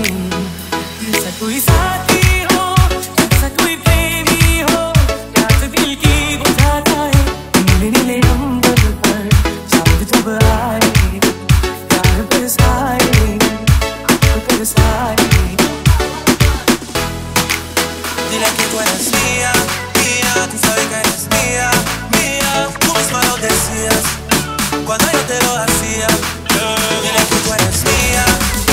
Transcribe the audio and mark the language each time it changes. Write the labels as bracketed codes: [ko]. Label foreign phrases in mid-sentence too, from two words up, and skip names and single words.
[hi] जैसा कोई साथी हो, जैसा कोई प्रेमी हो, प्यास दिल की बुझाता है। नीले नीले अंबर पर चांद जब आए, प्यार बरसाए, हमको तरसाए। [es] Dile que tú eres mía, mía, tú sabes que eres mía, mía. Tú misma lo decías cuando yo te lo hacía. Dile que tú eres mía.